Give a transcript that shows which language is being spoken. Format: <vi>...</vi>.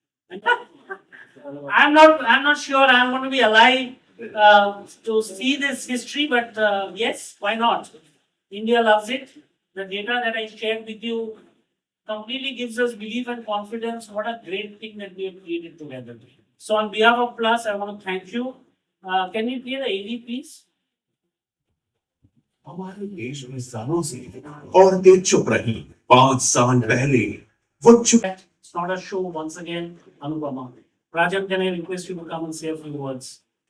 <en>I'm not sure I'm going to be alive to see this history, but yes, why not? India loves it. The data that I shared with you completely gives us belief and confidence. What a great thing that we have created together. So on behalf of Plus, I want to thank you. Can we play the AD, please?</en> <hi>हमारे देश में सालों से औरतें चुप रही 5 साल पहले वो चुप.</hi> <en>It's not a show once again, Anupama. Rajan, can I request you to come and say a few words?</en>